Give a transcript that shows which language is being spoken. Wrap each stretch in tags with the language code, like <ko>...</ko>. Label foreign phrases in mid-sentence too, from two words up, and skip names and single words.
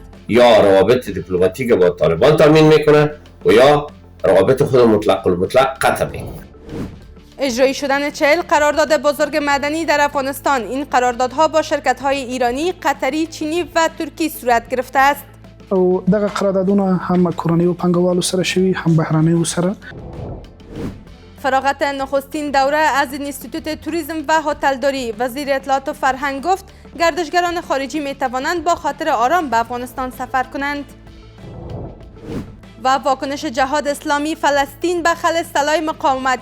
<fa>یا روابط دیپلماتیک با طالبان تامین میکنه و یا روابط خود مطلق قطع میکنه. اجرایی شدن 40 قرارداد بزرگ مدنی در افغانستان. این قراردادها با شرکت‌های ایرانی، قطری، چینی و ترکی صورت گرفته است.</fa> <ps>او دغه قراردادونه هم کورنۍ او پانګوالو سره شوي هم بهرانیو سره.</ps> <fa>فراغت نخستین دوره از انستیتوت توریسم و هتلداری. وزیر اطلاعات و فرهنگ گفت گردشگران خارجی می توانند با خاطر آرام به افغانستان سفر کنند. و واکنش جهاد اسلامی فلسطین به خلع سلاح مقاومت.</fa>